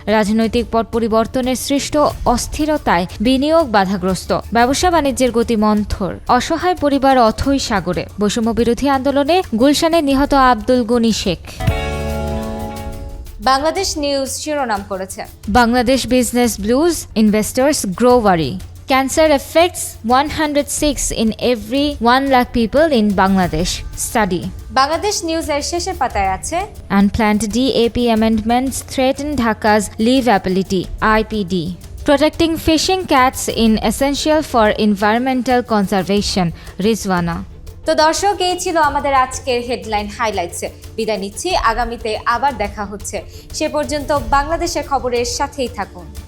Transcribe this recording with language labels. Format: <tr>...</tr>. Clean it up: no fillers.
<bn>রাজনৈতিক পট পরিবর্তনের সৃষ্ট অস্থিরতায় বিনিয়োগ বাধাগ্রস্ত। ব্যবসা বাণিজ্যের গতি মন্থর। অসহায় পরিবার অথৈ সাগরে। বৈষম্য বিরোধী আন্দোলনে গুলশানে নিহত আব্দুল গনি শেখ। বাংলাদেশ নিউজ শিরোনাম করেছে</bn> <en>Bangladesh business blues, investors grow wary. Cancer affects 106 in every 1 lakh people in Bangladesh. Study.</en> <bn>Bangladesh নিউজের শেষের পাতায় আছে</bn> <en>Unplanned DAP amendments threaten Dhaka's livability, IPD. Protecting fishing cats in essential for environmental conservation, Rizwana.</en> <bn>তো দর্শক, এই ছিল আমাদের আজকের হেডলাইন হাইলাইটসে। বিদায় নিচ্ছি, আগামীতে আবার দেখা হচ্ছে। সে পর্যন্ত বাংলাদেশের খবরের সাথেই থাকুন।</bn>